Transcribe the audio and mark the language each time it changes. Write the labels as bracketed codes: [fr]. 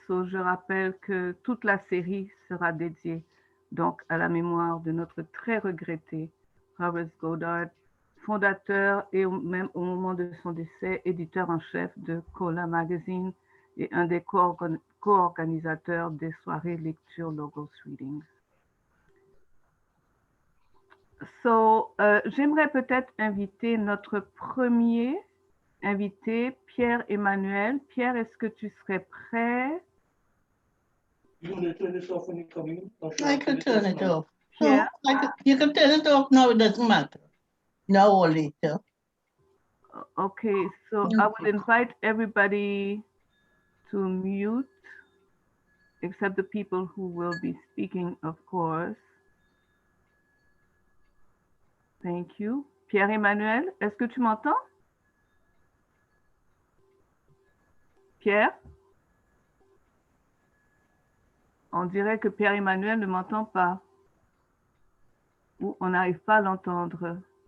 [fr] Je rappelle que toute la série sera dédiée donc à la mémoire de notre très regretté Horace Goddard, fondateur et même au moment de son décès, éditeur en chef de Kola Magazine et un des co-organisateurs des soirées lecture Logos Readings. J'aimerais peut-être inviter notre premier invité, Pierre-Emmanuel. Pierre, est-ce que tu serais prêt? [en] You want to turn this off when you come in? I could turn it off. Pierre? No, you can turn it off now, it doesn't matter. Now or later. Okay, so I will invite everybody to mute, except the people who will be speaking, of course. Thank you. [fr] Pierre-Emmanuel, est-ce que tu m'entends? Pierre? On dirait que Pierre-Emmanuel ne m'entend pas. Ou on n'arrive pas à l'entendre.